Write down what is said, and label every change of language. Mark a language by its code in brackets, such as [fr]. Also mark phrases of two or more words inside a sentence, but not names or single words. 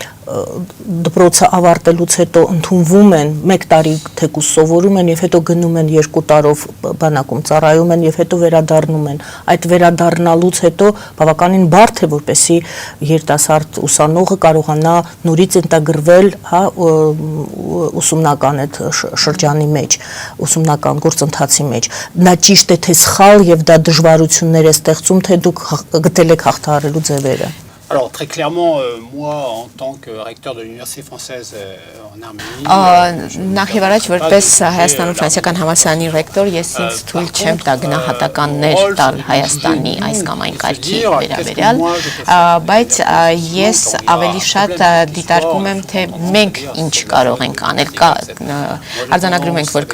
[hy] դպրոցը ավարտելուց հետո ընդունվում են 1 տարի թեկուզ սովորում են եւ հետո գնում են 2 տարով բանակում ծառայում են եւ հետո վերադառնում են այդ վերադառնալուց հետո բավականին բարդ է որպեսի երիտասարդ ուսանողը կարողանա նորից ինտեգրվել հա ուսումնական այդ շրջանի մեջ ուսումնական գործընթացի մեջ նա ճիշտ է թե սխալ եւ դա դժվարություններ է ստեղծում թե դուք գտել եք հաղթահարելու ձևերը [fr] Alors, très clairement, moi, en tant que recteur de l'Université française en Arménie... [hy] Նախ եւ առաջ որպես Հայաստանում ֆրանսիական համալսարանի ռեկտոր ես ինձ թույլ չեմ տա գնահատականներ տալ Հայաստանի այս կամ այն կարգի վերաբերյալ, բայց ես ավելի շատ դիտարկում եմ, թե մենք ինչ կարող ենք անել, արձանագրում ենք, որ կա